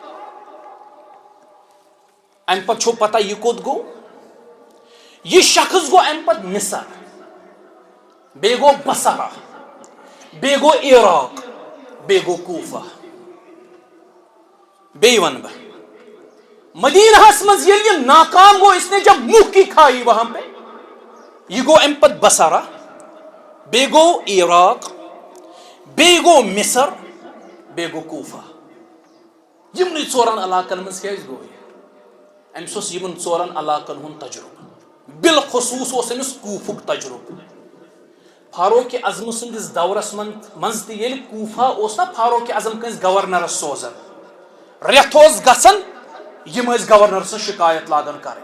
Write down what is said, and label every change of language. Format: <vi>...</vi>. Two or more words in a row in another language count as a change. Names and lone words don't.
<ks>امہِ پتہٕ چھو پتہ یہِ کوٚت گوٚو؟ یہِ شخص گوٚو امہِ پتہٕ مصر. بیٚیہِ گوٚو بصرہ. بیٚیہِ گوٚو عراق. بیٚیہِ گوٚو کوفہ. بیٚیہِ وَنہٕ بہٕ مدینہس منٛز ییٚلہِ یہِ ناکام گوٚو</ks> <ur>اس نے جب منہ کی کھائی وہاں پہ.</ur> <ks>یہِ گوٚو امہِ پتہٕ بصرہ. بیٚیہِ گوٚو عراق. بیٚیہِ گوٚو مصر. بیٚیہِ گوٚو کوفہ. یِمنٕے ژورن علاقن منٛز کیازِ گوٚو یہِ؟ أمِس اوس یِمن ژورن علاقن ہُنٛد تجربہٕ. بالخصوٗص اوس أمِس کوفُک تجربہٕ. فاروق اعظم سٕنٛدِس دورس منٛز تہِ ییٚلہِ کوفہ اوس نا فاروق اعظم کٲنٛسہِ گورنرس سوزان رٮ۪تھ اوس گژھان یِم ٲسۍ گورنر سٕنٛز شکایت لاگان کرٕنۍ.</ks>